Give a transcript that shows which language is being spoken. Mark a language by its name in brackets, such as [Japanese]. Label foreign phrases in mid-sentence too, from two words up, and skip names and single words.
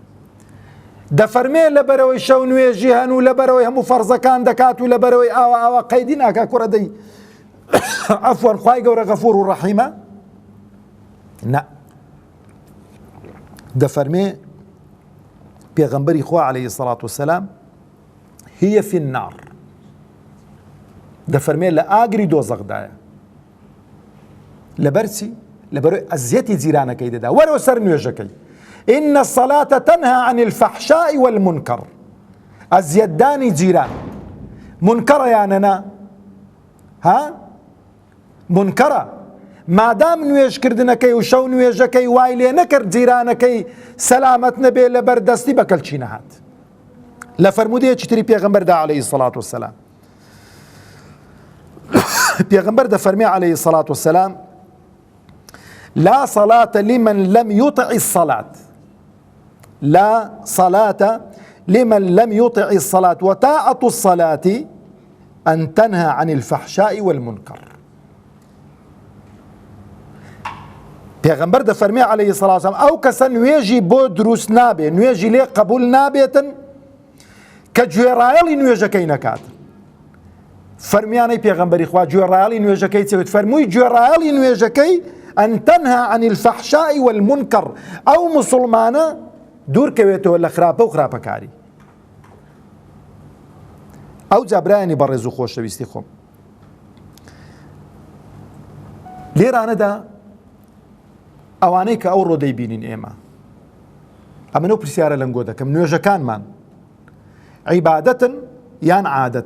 [Central Kurdish] دەفەرمێ لەبەرەوەی شەو نوێژی هەن و لەبەرەوەی هەموو فەرزەکان دەکات و لەبەرەوەی ئاوا قەیدی ناکا کوڕە دەی عەفوەن خوای گەورە غەفوور و ڕەحیمە؟ [Arabic] نا، [Central Kurdish] دەفەرمێ پێغەمبەری خوا [Arabic] عەلەیهی السەڵاتو وەسەلام هي في النار، [Central Kurdish] دەفەرمێ لە ئاگری دۆزەخدایە. لەبەرچی؟ لەبەرەوەی ئەزیەتی جیرانەکەی دەدا. وەرەوە سەر نوێژەکەی. [Arabic] إن الصلاة تنهى عن الفحشاء والمنكر. [Central Kurdish] ئەزیەتدانی جیران منکەڕە یانەنا؟ ها؟ منکەڕە. مادام نوێژکردنەکەی و شەو نوێژەکەی وای لێ نەکرد جیرانەکەی سەلامەت نەبێ لەبەر دەستی بە کەلچی نەهات. لە فەرمودەیەکی تری پێغەمبەردا [Arabic] عەلەیهی السەڵاتو وەسەلام [Central Kurdish] پێغەمبەر دەفەرمێ [Arabic] عەلەیهی السەڵاتو وەسەلام لا صلاة لمن لم يطع الصلاة، لا صلاة لمن لم يطع الصلاة وطاعة الصلاة أن تنهى عن الفحشاء والمنكر. [Central Kurdish] پێغەمبەر دەفەرمێ [Arabic] عەلەیهی السەڵاتو وەسەلام [Central Kurdish] ئەو کەسە نوێژی بۆ دروست نابێ، نوێژی لێ قبول نابێتن کە گوێڕایەڵی نوێژەکەی نەکات. فەرمیانەی پێغەمبەری خوا گوێڕایەڵی نوێژەکەی چێت؟ فەرمووی گوێڕایەڵی نوێژەکەی [Arabic] أن تنهى عن الفحشاء والمنكر، [Central Kurdish] أو مسلمانە دوور کەوێتەوە لە خراپە و خراپەکاری. ئەو جابرایانی بەڕێز و خۆشەویستی خۆم، لێرانەدا ئەوانەی کە ئەو ڕۆدەی بینین ئێمە، ئەمنە و پرسیارە لەنگۆ دەکەم، نوێژەکانمان عیبادەتن یان عادەتن؟